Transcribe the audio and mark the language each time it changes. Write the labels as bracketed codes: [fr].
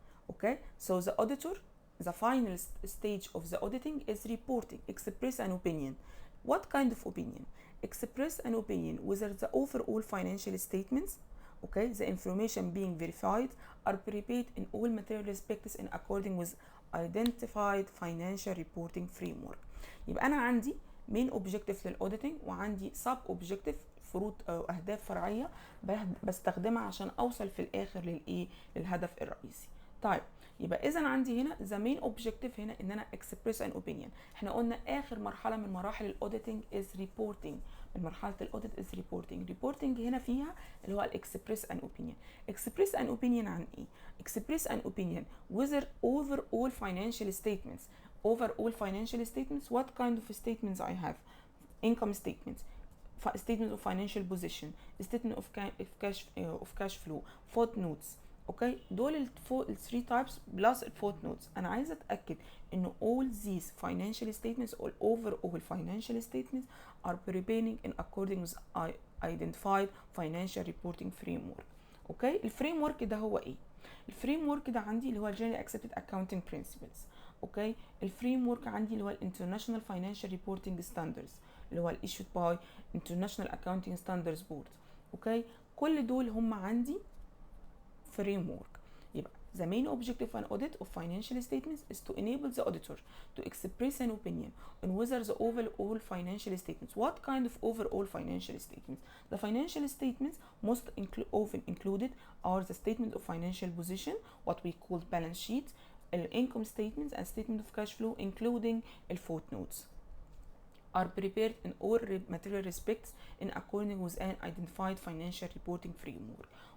[en] Okay, so the auditor, the final stage of the auditing is reporting, express an opinion. What kind of opinion? Express an opinion whether the overall financial statements, okay, the information being verified, are prepared in all material respects in according with identified financial reporting framework. [ar] يبقى أنا عندي [en] main objective [ar] للأوديتنج وعندي [en] sub objective [ar] فروض أو أهداف فرعية بستخدمها عشان أوصل في الآخر للهدف الرئيسي. طيب يبقى إذا عندي هنا [en] the main objective [ar] هنا إن أنا [en] express an opinion. [ar] إحنا قلنا آخر مرحلة من مراحل الأوديتنج [en] is reporting. [ar] من مرحلة الأوديت [en] is reporting. reporting [ar] هنا فيها اللي هو [en] express an opinion. express an opinion [ar] عن إيه؟ [en] express an opinion whether overall financial statements. Overall financial statements, what kind of statements I have? Income statements, statement of financial position, statement of cash flow, footnotes. [ar] اوكي دول [en] الثري types plus الفوتنوتس. [ar] انا عايزه اتاكد ان [en] all these financial statements or overall financial statements are preparing in according with identified financial reporting framework. [ar] اوكي الفريم ورك ده هو ايه؟ الفريم ورك ده عندي اللي هو [en] generally accepted accounting principles. [ar] اوكي الفريم ورك عندي اللي هو [en] international financial reporting standards [ar] اللي هو [en] issued by international accounting standards board. [ar] اوكي كل دول هم عندي فريم ورك. يبقى [en] The main objective of an audit of financial statements is to enable the auditor to express an opinion on whether the overall financial statements. What kind of overall financial statements? The financial statements most often included are the statement of financial position, what we call balance sheet, income statements, and statement of cash flow, including footnotes, are prepared in all material respects in accordance with an identified financial reporting framework.